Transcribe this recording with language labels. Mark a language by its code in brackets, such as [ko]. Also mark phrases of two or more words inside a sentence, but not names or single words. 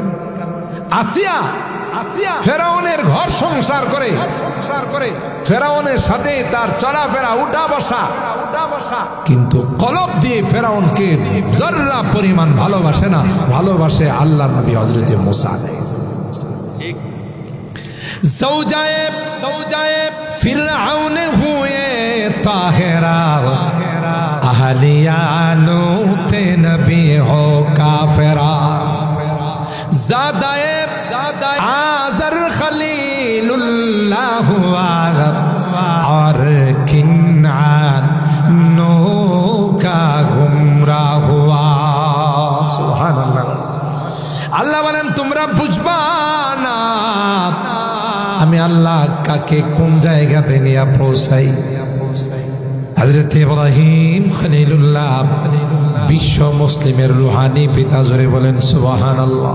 [bn] আসিয়া ফেরাউনের ঘর সংসার করে, ফেরাউনের সাথে তার চলাফেরা, উঠা বসা, কিন্তু কলব দিয়ে ফেরাউনকে জর্রা পরিমাণ ভালোবাসে না, ভালোবাসে আল্লাহর নবী হযরত মুসা [ar] عليه السلام. [ur] زوجائے فرعون ہوئے طاہرہ، اہلیانو تے نبی ہو کافرہ، زادائے آزر خلیل اللہ ہوا اور کنعان نو کا گمراہ ہوا۔ [ar] سبحان اللہ। [bn] আল্লাহ বলেন তোমরা বুঝবা কাকে কোন জায়গাতে নিয়ে পৌঁছাই। হযরত ইব্রাহিম খলিলুল্লাহ বিশ্ব মুসলিমের রুহানি পিতা, জোরে বলেন সুবহানাল্লাহ।